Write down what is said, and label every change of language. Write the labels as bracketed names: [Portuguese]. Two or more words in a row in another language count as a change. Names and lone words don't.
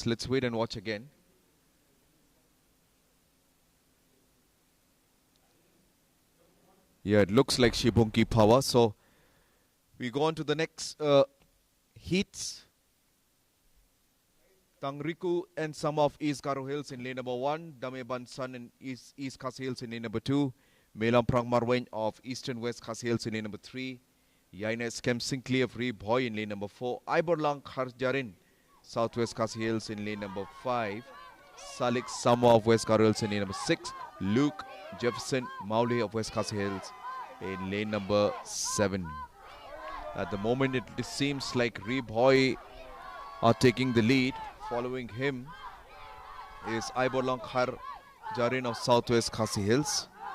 [English] Let's wait and watch again. Yeah, it looks like Shubunki Bhava. So we go on to the next heats. Tangriku and some of East Garo Hills in lane number 1. Dame Bansan and East Khasi Hills in lane number 2. Melam Prang Marwen of Eastern West Khasi Hills in lane number 3. Yaines Kem Sinclair of Reboy in lane number 4. Iborlang Kharjarin, Southwest Khasi Hills in lane number 5. Salik Sama of West Garo Hills in lane number 6. Luke Jefferson Mauli of West Khasi Hills in lane number 7. At the moment it seems like Reboy are taking the lead. Following him is Iborlang Kharjarin of Southwest Khasi Hills.